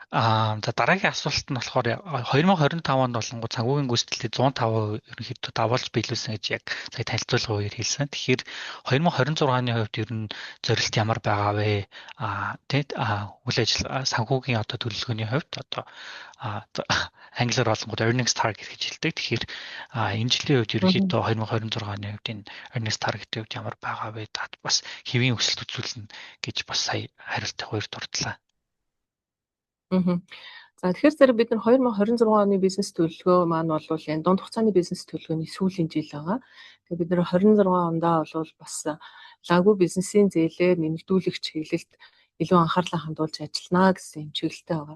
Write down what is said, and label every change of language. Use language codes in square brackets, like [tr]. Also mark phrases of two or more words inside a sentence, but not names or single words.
[mn] За дараагийн асуулт нь болохоор 2025 онд болонгууд санхүүгийн гүйцэтгэлийг 105% ерөнхийдөө давуулж биелүүлсэн гэж яг сая танилцуулгын үеэр хэлсэн. Тэгэхээр 2026-ны хувьд ер нь зорилт ямар байгаа вэ? Үйл ажиллагаа санхүүгийн одоо төлөвлөгөөний хувьд одоо англиар болонгууд [en] earnings target [mn] гэж хэлдэг. Тэгэхээр энэ жилийн хувьд ерөнхийдөө 2026-ны хувьд энэ [en] earnings target- [mn] ийн хувьд ямар байгаа вэ? Бас хэвийн өсөлт үзүүлнэ гэж бас сая хариултыг хоёр дурдлаа. За тэгэхээр зэрэг бид нар 2026 оны бизнес төлөвлөгөө маань бол энэ дунд хугацааны бизнес төлөвлөгөөний сүүлийн жил байгаа. Тэгээ бид нар 26 ондоо бол бас лагу бизнесийн зээлээр нэмэгдүүлэх чиглэлд илүү анхаарлаа хандуулж ажиллана гэсэн юм чиглэлтэй байгаа.